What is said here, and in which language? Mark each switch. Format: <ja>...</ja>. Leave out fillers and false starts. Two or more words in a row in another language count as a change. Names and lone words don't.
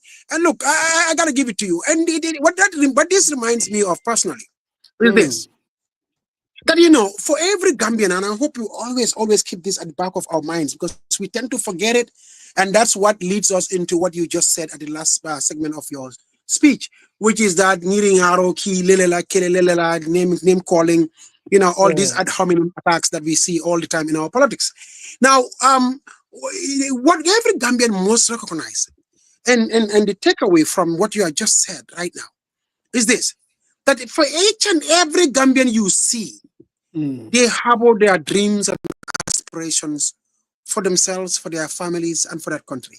<en>And look, I gotta give it to you. And what this reminds me of personally is this. That, you know, for every Gambian, and I hope you always keep this at the back of our minds, because we tend to forget it. And that's what leads us into what you just said at the last segment of your speech, which is that needing haro ki lelela kelelela name calling, all these ad hominem attacks that we see all the time in our politics. Now, what every Gambian must recognize, and the takeaway from what you have just said right now is this: that for each and every Gambian you see, they harbor their dreams and aspirations for themselves, for their families, and for that country.</en>